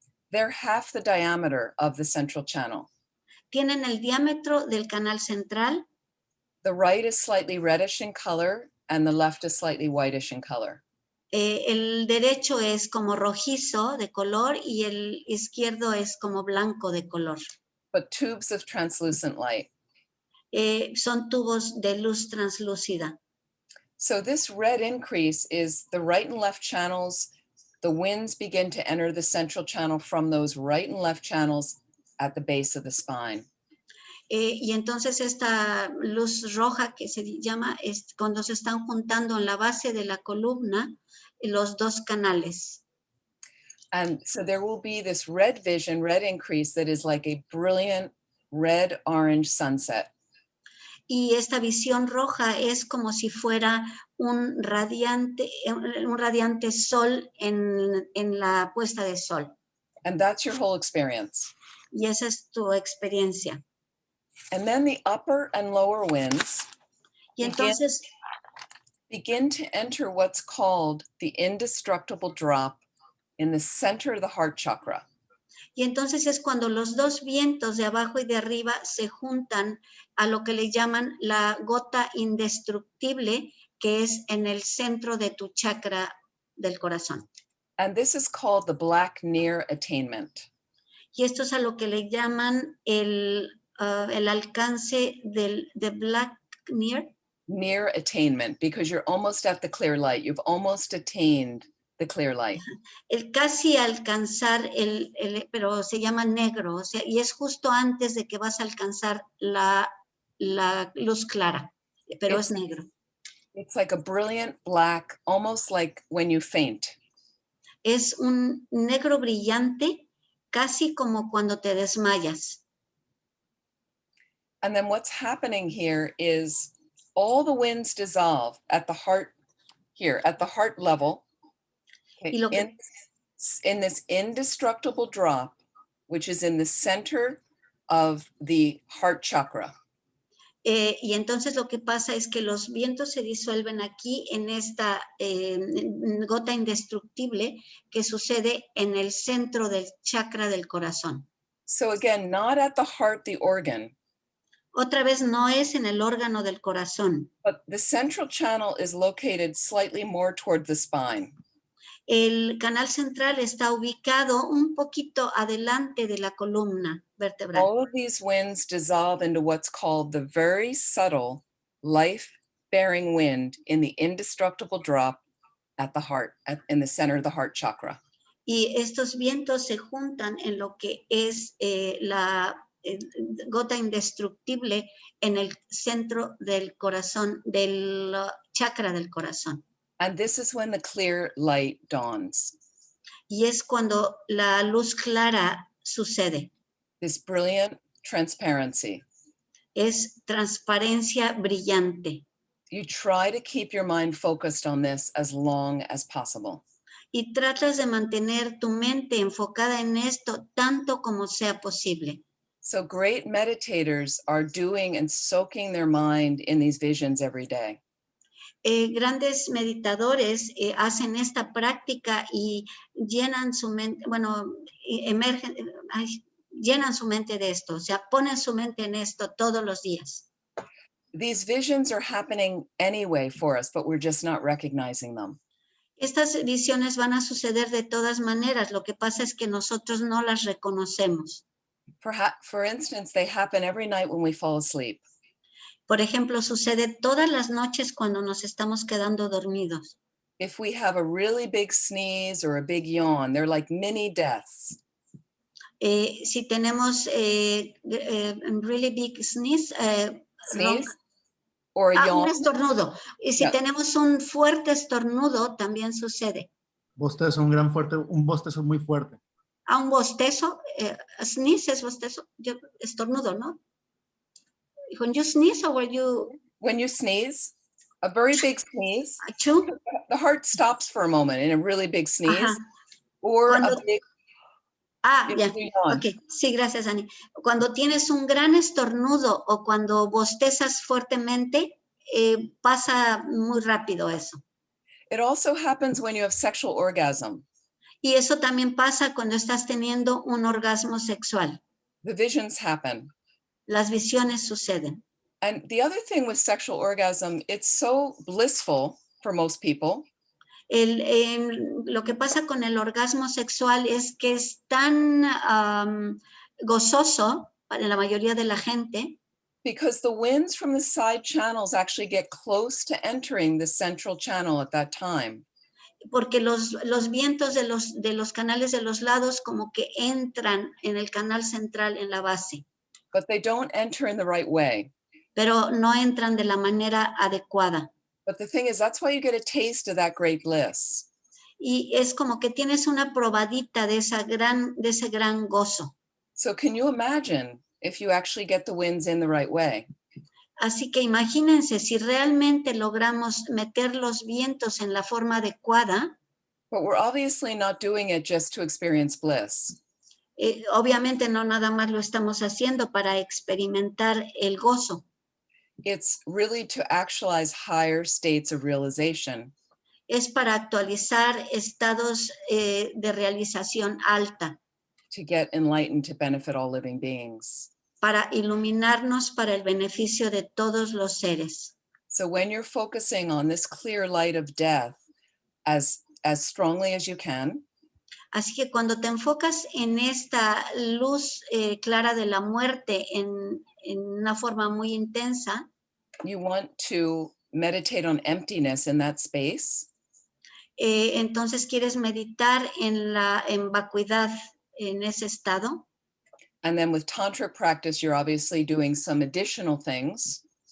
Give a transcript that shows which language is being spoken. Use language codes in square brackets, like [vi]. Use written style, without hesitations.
[en] They're half the diameter of the central channel. [es] Tienen el diámetro del canal central. [en] The right is slightly reddish in color and the left is slightly whitish in color. [es] El derecho es como rojizo de color y el izquierdo es como blanco de color. [en] But tubes of translucent light. [es] Son tubos de luz translúcida. [en] So this red increase is the right and left channels. The winds begin to enter the central channel from those right and left channels at the base of the spine. [es] Y entonces esta luz roja que se llama es cuando se están juntando en la base de la columna los dos canales. [en] And so there will be this red vision, red increase that is like a brilliant red-orange sunset. [es] Y esta visión roja es como si fuera un radiante sol en la puesta de sol. [en] And that's your whole experience. [es] Y esa es tu experiencia. [en] And then the upper and lower winds [es] Y entonces [en] begin to enter what's called the indestructible drop in the center of the heart chakra. [es] Y entonces es cuando los dos vientos de abajo y de arriba se juntan a lo que le llaman la gota indestructible, que es en el centro de tu chakra del corazón. [en] And this is called the black near attainment. [es] Y esto es a lo que le llaman el alcance de [en] black near. Near attainment, because you're almost at the clear light. You've almost attained the clear light. [es] El casi alcanzar, pero se llama negro, o sea, y es justo antes de que vas a alcanzar la luz clara, pero es negro. [en] It's like a brilliant black, almost like when you faint. [es] Es un negro brillante, casi como cuando te desmayas. [en] And then what's happening here is all the winds dissolve at the heart here, at the heart level, okay, in this indestructible drop, which is in the center of the heart chakra. [es] Y entonces lo que pasa es que los vientos se disuelven aquí en esta gota indestructible que sucede en el centro del chakra del corazón. [en] So again, not at the heart, the organ. [es] Otra vez no es en el órgano del corazón. [en] But the central channel is located slightly more toward the spine. [es] El canal central está ubicado un poquito adelante de la columna vertebral. [en] All of these winds dissolve into what's called the very subtle life-bearing wind in the indestructible drop at the heart, in the center of the heart chakra. [es] Y estos vientos se juntan en lo que es la gota indestructible en el centro del corazón, del chakra del corazón. [en] And this is when the clear light dawns. [es] Y es cuando la luz clara sucede. [en] This brilliant transparency. [es] Es transparencia brillante. [en] You try to keep your mind focused on this as long as possible. [es] Y tratas de mantener tu mente enfocada en esto tanto como sea posible. [en] So great meditators are doing and soaking their mind in these visions every day. [es] Grandes meditadores hacen esta práctica y llenan su mente, bueno, emergen, llenan su mente de esto, o sea, ponen su mente en esto todos los días. [en] These visions are happening anyway for us, but we're just not recognizing them. [es] Estas visiones van a suceder de todas maneras, lo que pasa es que nosotros no las reconocemos. [en] For instance, they happen every night when we fall asleep. [es] Por ejemplo, sucede todas las noches cuando nos estamos quedando dormidos. [en] If we have a really big sneeze or a big yawn, they're like mini deaths. [es] Si tenemos [en] really big sneeze, or a yawn. [es] Un estornudo. Y si tenemos un fuerte estornudo, también sucede. Bostezo, un bostezo muy fuerte. Un bostezo, sneeze es bostezo, estornudo, ¿no? [en] When you sneeze or when you... When you sneeze, a very big sneeze, Achoo. The heart stops for a moment in a really big sneeze. Ajá. Or [es] cuando, [en] a big... [es] ya, ok, sí, gracias, Ani. Cuando tienes un gran estornudo o cuando bostezas fuertemente, pasa muy rápido eso. [en] It also happens when you have sexual orgasm. [es] Y eso también pasa cuando estás teniendo un orgasmo sexual. [en] The visions happen. [es] Las visiones suceden. [en] And the other thing with sexual orgasm, it's so blissful for most people. [es] Lo que pasa con el orgasmo sexual es que es tan gozoso para la mayoría de la gente. [en] Because the winds from the side channels actually get close to entering the central channel at that time. [es] Porque los vientos de los canales de los lados como que entran en el canal central en la base. [en] But they don't enter in the right way. [es] Pero no entran de la manera adecuada. [en] But the thing is, that's why you get a taste of that great bliss. [es] Y es como que tienes una probadita de ese gran gozo. [en] So can you imagine if you actually get the winds in the right way? [es] Así que imagínense si realmente logramos meter los vientos en la forma adecuada. [en] But we're obviously not doing it just to experience bliss. [es] Obviamente no nada más lo estamos haciendo para experimentar el gozo. [en] It's really to actualize higher states of realization. [es] Es para actualizar estados de realización alta. [en] To get enlightened to benefit all living beings. [es] Para iluminarnos para el beneficio de todos los seres. [en] So when you're focusing on this clear light of death as strongly as you can. [es] Así que cuando te enfocas en esta luz clara de la muerte en una forma muy intensa. [en] You want to meditate on emptiness in that space. [es] Entonces quieres meditar en vacuidad en ese estado. [en] And then with tantra practice, you're obviously doing some additional things.